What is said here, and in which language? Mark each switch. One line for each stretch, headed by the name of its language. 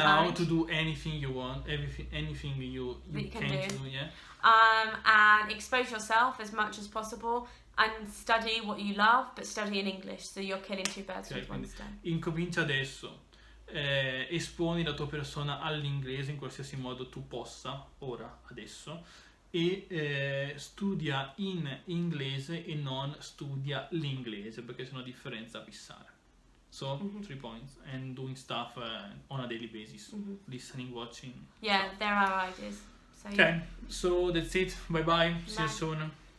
English: Start now to do anything you want, anything you can do, yeah. And expose yourself as much as possible and study what you love, but study in English, so you're killing two birds with one stone.
Italian: Incomincia adesso. Esponi la tua persona all'inglese in qualsiasi modo tu possa, ora, adesso, e studia in inglese e non studia l'inglese, perché c'è una differenza abissale.
English: So, 3 points, and doing stuff on a daily basis, listening, watching. Yeah, there are ideas. So, okay, so that's it, bye bye, see you soon.